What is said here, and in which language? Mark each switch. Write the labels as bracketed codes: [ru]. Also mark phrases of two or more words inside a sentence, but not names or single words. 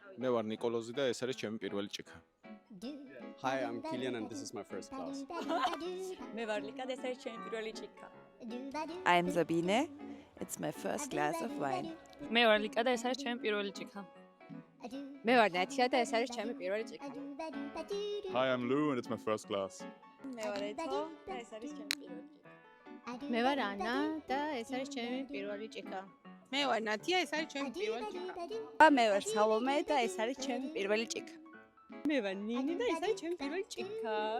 [ka] მე ვარ ნიკოლოზი და ეს არის ჩემი პირველი ჭიქა. [en] Hi, I'm Kilian and this is my first class. [ka] მე ვარ ლიკა და ეს არის ჩემი პირველი ჭიქა. [en] I'm Sabine. It's my first glass of wine. [ka] მე ვარ ლიკა და ეს არის ჩემი პირველი ჭიქა. მე ვარ ნათია და ეს არის ჩემი პირველი ჭიქა. [en] Hi, I'm Lou and it's my first glass. [ka] მე ვარ ეთო და ეს არის ჩემი პირველი ჭიქა. მე ვარ ანა და ეს არის ჩემი პირველი ჭიქა. მე ვარ ნათია, ეს არის ჩემი პირველი ჭიქა. მე ვარ სალომე და ეს არის ჩემი პირველი ჭიქა. მე ვარ ნინი და ეს არის ჩემი პირველი ჭიქა.